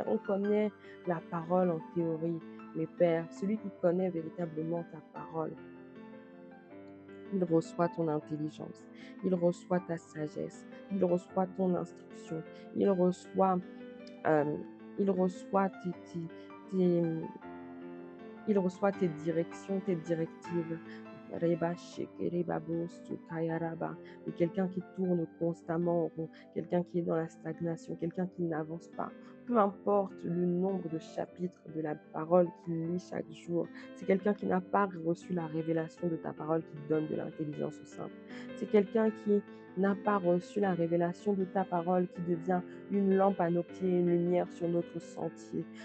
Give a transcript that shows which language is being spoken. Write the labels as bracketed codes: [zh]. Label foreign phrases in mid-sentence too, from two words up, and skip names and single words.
[fr] On connaît la parole en théorie, mais Père, celui qui connaît véritablement ta parole, il reçoit ton intelligence, il reçoit ta sagesse, il reçoit ton instruction, il reçoit, euh, il reçoit tes, il reçoit tes directions, tes directives. Reba sheke babo sukaya raba. Mais quelqu'un qui tourne constamment en rond, quelqu'un qui est dans la stagnation, quelqu'un qui n'avance pas. Peu importe le nombre de chapitres de la parole qu'il lit chaque jour, c'est quelqu'un qui n'a pas reçu la révélation de ta parole qui donne de l'intelligence au simple. C'est quelqu'un qui n'a pas reçu la révélation de ta parole qui devient une lampe à nos pieds, une lumière sur notre sentier.